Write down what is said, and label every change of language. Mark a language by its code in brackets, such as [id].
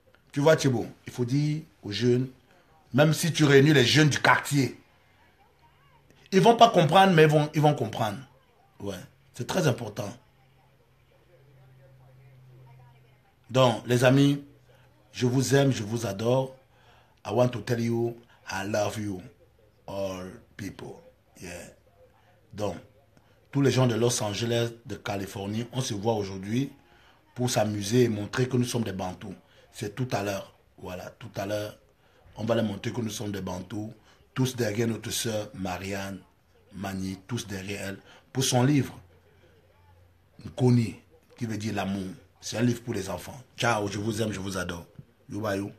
[fr] Tu vois, Tchébo, il faut dire aux jeunes, même si tu réunis les jeunes du quartier, ils vont pas comprendre, mais ils vont comprendre. Ouais, c'est très important. Donc, les amis, je vous aime, je vous adore. [en] I want to tell you, I love you, all people. Yeah. [fr] Donc, tous les gens de Los Angeles, de Californie, on se voit aujourd'hui pour s'amuser et montrer que nous sommes des Bantous. C'est tout à l'heure. Voilà, tout à l'heure, on va leur montrer que nous sommes des Bantous. Tous derrière notre sœur Marianne Magny, tous derrière elle, pour son livre, Nkoni, qui veut dire l'amour. C'est un livre pour les enfants. Ciao, je vous aime, je vous adore. Youbayou.